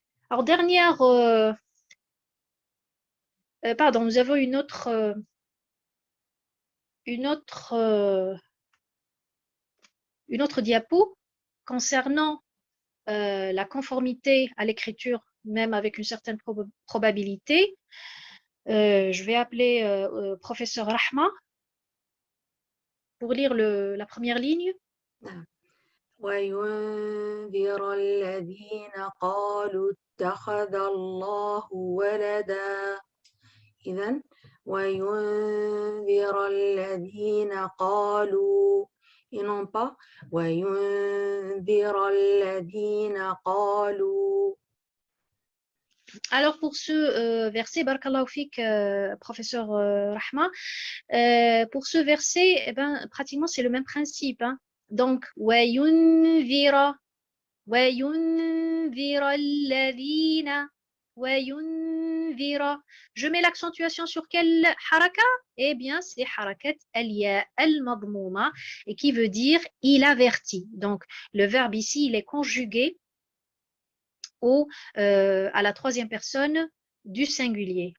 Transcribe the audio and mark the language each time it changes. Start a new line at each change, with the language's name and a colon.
French: Alors, pardon, nous avons une autre diapo concernant la conformité à l'écriture, même avec une certaine probabilité. Je vais appeler professeur Rahma pour lire la première ligne.
Arabic: نعم. وينذر الذين قالوا اتخذ الله ولدا. إذن وينذر الذين قالوا
French: et non pas
Arabic: وينذر الذين قالوا.
French: Alors pour ce verset, barakallahu fik, professeur Rahma, pour ce verset, eh ben, pratiquement c'est le même principe. Hein.
Arabic: Donc, وَيُنذِرَ الَّذِينَ وَيُنذِرَ.
French: Je mets l'accentuation sur quelle haraka? Eh bien, c'est harakat al-ya al-madmouma, et qui veut dire il avertit. Donc, le verbe ici, il est conjugué à la troisième personne du singulier.